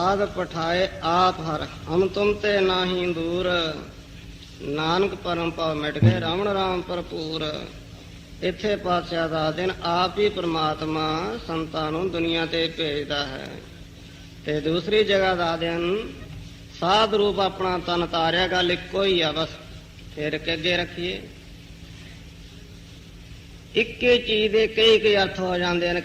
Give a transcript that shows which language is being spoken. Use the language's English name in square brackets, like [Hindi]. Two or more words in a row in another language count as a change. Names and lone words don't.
[Punjabi] ਪਠਾਏ ਆਪ ਹਰ, ਹਮ ਤੁਮ ਤੇ ਨਾਹੀ ਦੂਰ। ਨਾਨਕ ਪਰਮ ਪਾਵ ਮਿਟ ਗਏ, ਰਾਵਣ ਰਾਮ ਭਰਪੂਰ। ਇੱਥੇ ਪਾਤਸ਼ਾਹ ਦਾ ਦਿਨ ਆਪ ਹੀ ਪਰਮਾਤਮਾ ਸੰਤਾਂ ਨੂੰ ਦੁਨੀਆ ਤੇ ਭੇਜਦਾ ਹੈ। ਤੇ ਦੂਸਰੀ ਜਗ੍ਹਾ ਦਾ ਦਿਨ ਸਾਧ ਰੂਪ ਅਪਣਾ ਤਨ ਤਾਰਿਆ, ਗੱਲ ਇੱਕੋ ਹੀ ਆ ਬਸ। ਫਿਰ ਕੇ ਅੱਗੇ ਰੱਖੀਏ, ਇੱਕੇ ਚੀਜ਼ ਦੇ [Hindi] कई कई अर्थ हो जाते हैं।